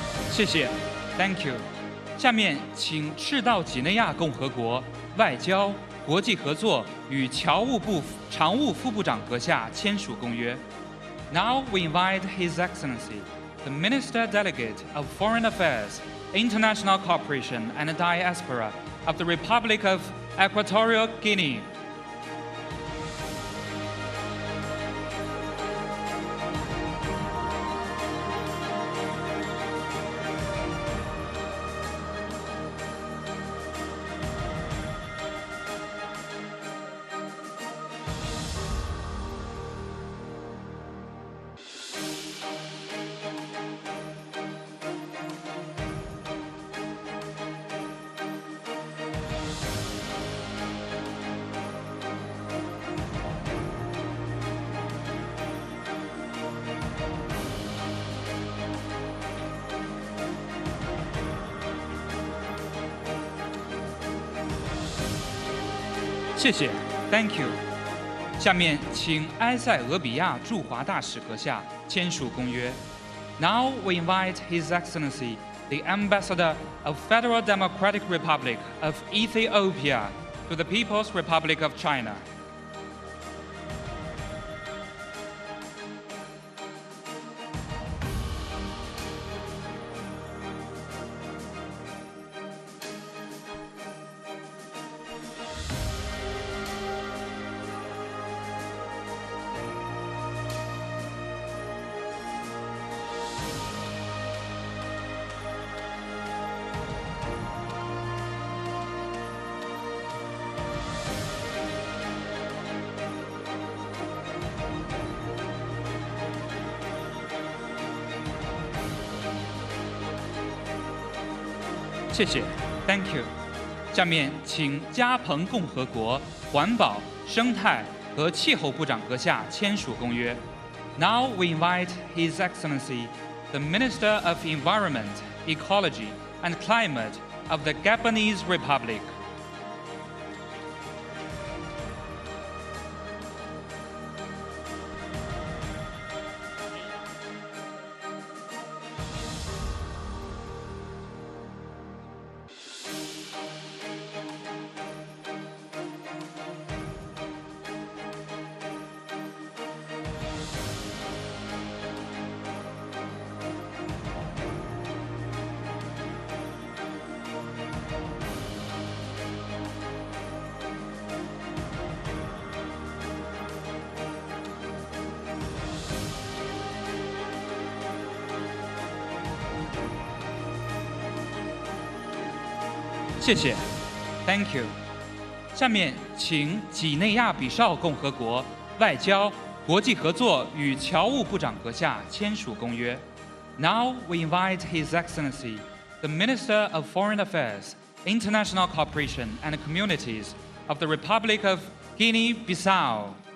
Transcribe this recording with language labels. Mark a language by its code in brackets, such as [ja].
[zh] 谢谢 ， [en] Thank you。 [zh] 下面请赤道几内亚共和国外交、国际合作与侨务部常务副部长阁下签署公约。 [en] Now we invite His Excellency, the Minister Delegate of Foreign Affairs, International Cooperation and Diaspora of the Republic of Equatorial Guinea. [zh] 谢谢 ， [en] Thank you。 [zh] 下面请埃塞俄比亚驻华大使阁下签署公约。 [en] Now we invite His Excellency, the Ambassador of Federal Democratic Republic of Ethiopia to the People's Republic of China. [zh] 谢谢 ， [en] Thank you。 [zh] 下面请加蓬共和国环保、生态和气候部长阁下签署公约。 [en] Now we invite His Excellency, the Minister of Environment, Ecology and Climate of the Gabonese Republic. [zh] 谢谢 ， [en] Thank you。 [zh] 下面请几内亚比绍共和国外交、国际合作与侨务部长阁下签署公约。 [en] Now we invite His Excellency, the Minister of Foreign Affairs, International Cooperation and Communities of the Republic of Guinea-Bissau.